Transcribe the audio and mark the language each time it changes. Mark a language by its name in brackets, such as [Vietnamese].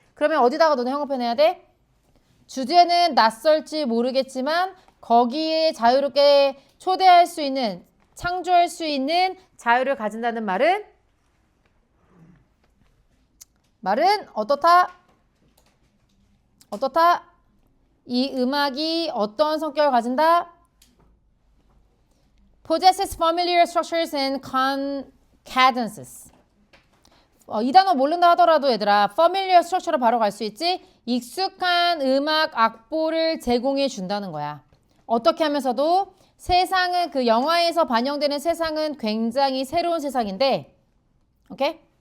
[Korean] 그러면 어디다가 너네 형업해내야 돼? 주제는 낯설지 모르겠지만 거기에 자유롭게 초대할 수 있는, 창조할 수 있는 자유를 가진다는 말은 어떻다? 어떻다? 이 음악이 어떤 성격을 가진다? [English] possesses familiar structures and cadences. [Korean] 이 단어 모른다 하더라도 얘들아 [English] familiar structure [Korean] 로 바로 갈 수 있지? 익숙한 음악 악보를 제공해 준다는 거야. 어떻게 하면서도 세상은 그 영화에서 반영되는 세상은 굉장히 새로운 세상인데 오케이?